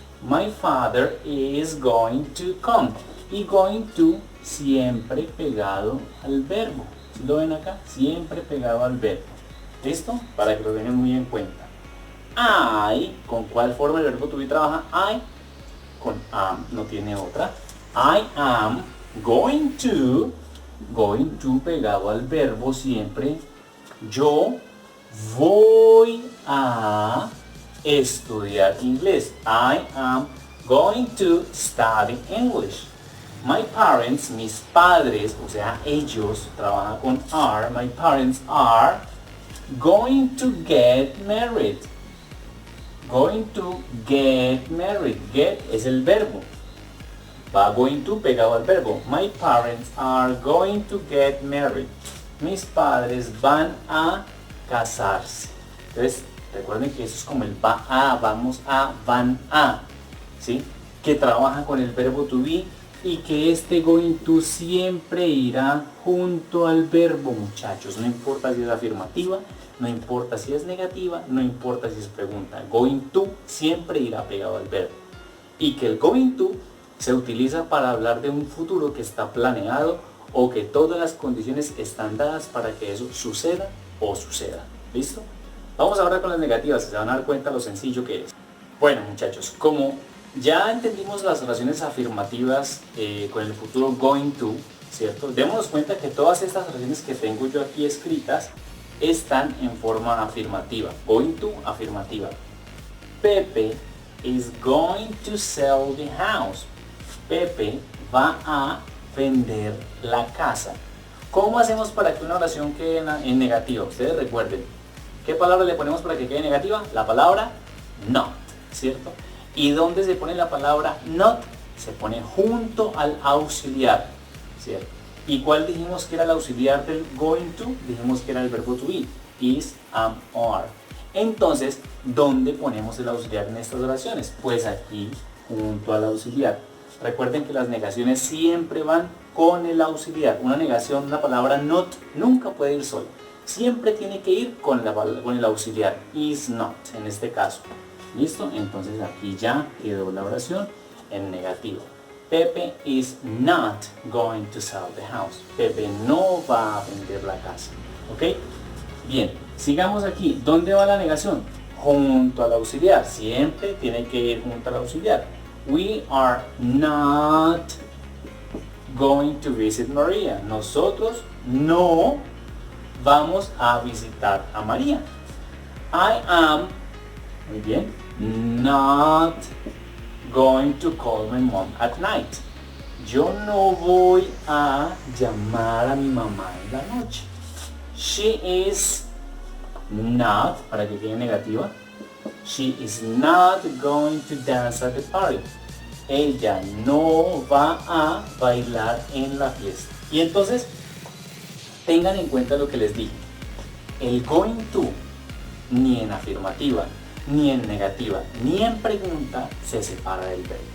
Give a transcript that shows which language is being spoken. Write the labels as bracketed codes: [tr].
[en] My father is going to come. [es] Y going to siempre pegado al verbo. ¿Sí lo ven acá? Siempre pegado al verbo. ¿Listo? Para que lo tengan muy en cuenta. I, ¿con cuál forma el verbo to be trabaja? I, con am, no tiene otra. [en] I am going to [es] pegado al verbo siempre. Yo voy a estudiar inglés. [en] I am going to study English. My parents, [es] mis padres, o sea, ellos, trabajan con are. [en] My parents are going to get married. Going to get married. Get [es] es el verbo. [en] Va going to [es] pegado al verbo. [en] My parents are going to get married. [es] Mis padres van a casarse. Entonces, recuerden que eso es como el va a, vamos a, van a. ¿Sí? Que trabaja con el verbo to be y que este going to siempre irá junto al verbo, muchachos. No importa si es afirmativa, no importa si es negativa, no importa si es pregunta. Going to siempre irá pegado al verbo. Y que el going to se utiliza para hablar de un futuro que está planeado o que todas las condiciones están dadas para que eso suceda o suceda. ¿Listo? Vamos ahora con las negativas, se van a dar cuenta lo sencillo que es. Bueno, muchachos, como ya entendimos las oraciones afirmativas con el futuro going to, ¿cierto? Démonos cuenta que todas estas oraciones que tengo yo aquí escritas están en forma afirmativa. Going to, afirmativa. [en] Pepe is going to sell the house. [es] Pepe va a vender la casa. ¿Cómo hacemos para que una oración quede en negativa? Ustedes recuerden. ¿Qué palabra le ponemos para que quede negativa? La palabra not, ¿cierto? ¿Y dónde se pone la palabra not? Se pone junto al auxiliar, ¿cierto? ¿Y cuál dijimos que era el auxiliar del going to? Dijimos que era el verbo to be, is, am, are. Entonces, ¿dónde ponemos el auxiliar en estas oraciones? Pues aquí, junto al auxiliar. Recuerden que las negaciones siempre van con el auxiliar. Una negación, una palabra not, nunca puede ir sola. Siempre tiene que ir con el auxiliar. Is not, en este caso. ¿Listo? Entonces aquí ya quedó la oración en negativo. [en] Pepe is not going to sell the house. [es] Pepe no va a vender la casa. ¿Ok? Bien, sigamos aquí. ¿Dónde va la negación? Junto al auxiliar. Siempre tiene que ir junto al auxiliar. [en] We are not going to visit Maria. [es] Nosotros no vamos a visitar a María. [en] I am, [es] muy bien, [en] not going to call my mom at night. [es] Yo no voy a llamar a mi mamá en la noche. [en] She is not, [es] para que quede negativa, [en] she is not going to dance at the party. [es] Ella no va a bailar en la fiesta. Y entonces, tengan en cuenta lo que les dije. El going to, ni en afirmativa, ni en negativa, ni en pregunta, se separa del verbo.